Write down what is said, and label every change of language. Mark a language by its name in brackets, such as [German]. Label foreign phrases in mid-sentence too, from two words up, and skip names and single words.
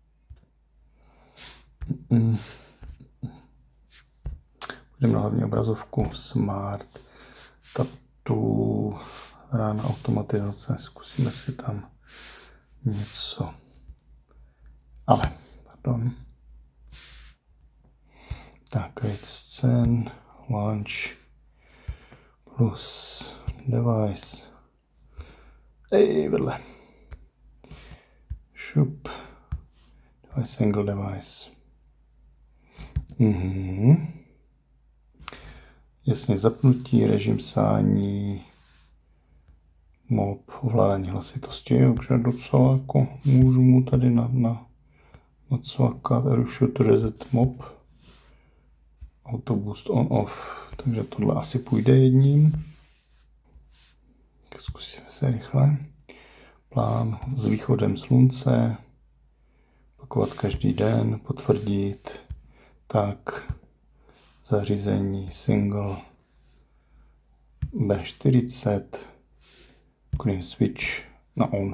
[Czech] Půjdeme na hlavní obrazovku Smart, Tattoo, rána automatizace, zkusíme si tam něco. Tak, [English] create scene, launch, plus device. [Czech] Vedle. Šup. [English] Device, single device. [Czech] Jasně, zapnutí, režim sání, mop, ovládání hlasitosti, takže docela jako můžu mu tady nacvakat, [English] shoot reset mop, auto boost on off, [Czech] takže tohle asi půjde jedním. Zkusíme se rychle. Plán s východem slunce, opakovat každý den, potvrdit, tak, zařízení single B40, [English] clean switch [Czech] na on.